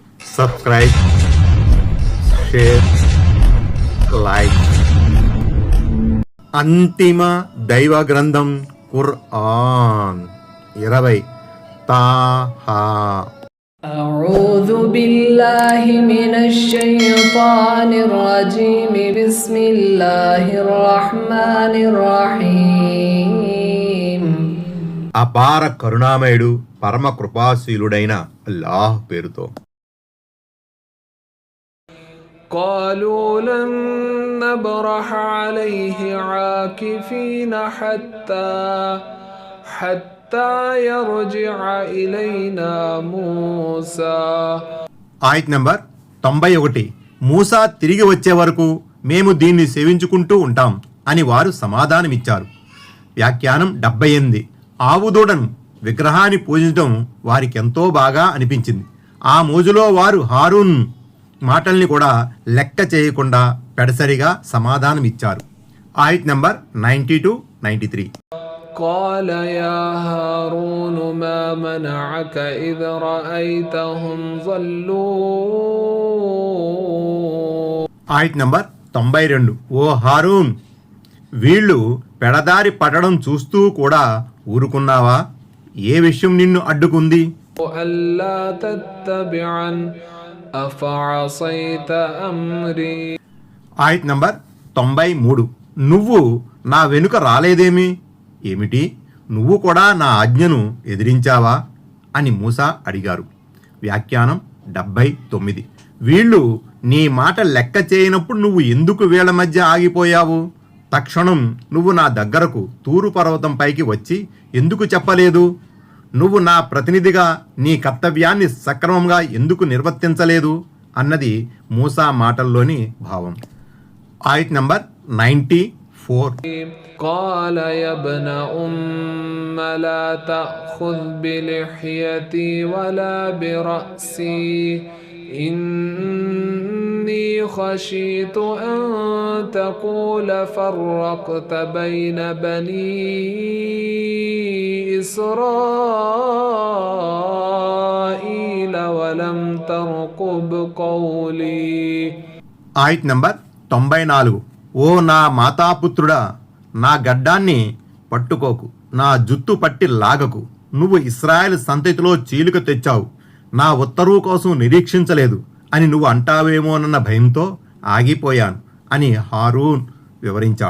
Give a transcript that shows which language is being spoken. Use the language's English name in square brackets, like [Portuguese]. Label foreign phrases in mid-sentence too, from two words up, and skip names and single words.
[English] subscribe, share, like. [Telugu] అంతిమ దైవ గ్రంథం ఖుర్ఆన్ 20 తాహా. [Arabic] أعوذ بالله من الشيطان الرجيم بسم الله الرحمن الرحيم. [Telugu] అపార కరుణామయుడు పరమ కృపాశీలుడైన అల్లాహ్ పేరుతో. [Arabic] قالوا لن نبرح عليه عاكفين حتى يرجع إلينا موسى. [Telugu] ఆయత్ నంబర్ 91. మూసా తిరిగి వచ్చే వరకు మేము దీన్ని సేవించుకుంటూ ఉంటాం అని వారు సమాధానమిచ్చారు. వ్యాఖ్యానం 78. ఆవుదూడను విగ్రహాన్ని పూజించడం వారికెంతో బాగా అనిపించింది. ఆ మోజులో వారు హారూన్ మాటల్ని కూడా లెక్క చేయకుండా పెడసరిగా సమాధానమిచ్చారు. ఆయత్ నంబర్ 92-93. [Arabic] قال يا هارون ما منعك إذ رأيتهم ضلوا. [Telugu] ఆయత్ నంబర్ 92. ఓ హారూన్, వీళ్ళు పెడదారి పడడం చూస్తూ కూడా ఊరుకున్నావా? ఏ విషయం నిన్ను అడ్డుకుంది? [Arabic] ألا تتبعن أفعصيت أمري. [Telugu] ఆయత్ నంబర్ 93. నువ్వు నా వెనుక రాలేదేమి? ఏమిటి, నువ్వు కూడా నా ఆజ్ఞను ఎదిరించావా అని మూసా అడిగారు. వ్యాఖ్యానం 79. వీళ్ళు నీ మాట లెక్క చేయనప్పుడు నువ్వు ఎందుకు వీళ్ళ మధ్య ఆగిపోయావు? తక్షణం నువ్వు నా దగ్గరకు తూరు పర్వతం పైకి వచ్చి ఎందుకు చెప్పలేదు? నువ్వు నా ప్రతినిధిగా నీ కర్తవ్యాన్ని సక్రమంగా ఎందుకు నిర్వర్తించలేదు అన్నది మూసా మాటల్లోని భావం. ఆయత్ నంబర్ 94. [Arabic] قال يا ابن أم لا تأخذ بلحيتي ولا برأسي إني خشيت أن تقول فرقت بين بني إسرائيل ولم ترقب قولي. [Telugu] ఆయత్ నంబర్ 94. ఓ నా మాతాపుత్రుడా, నా గడ్డాన్ని పట్టుకోకు, నా జుత్తు పట్టి లాగకు. నువ్వు ఇశ్రాయేల్ సంతతిలో చీలిక తెచ్చావు, నా ఉత్తర్వు కోసం నిరీక్షించలేదు అని నువ్వు అంటావేమోనన్న భయంతో ఆగిపోయాను అని హారూన్ వివరించాడు.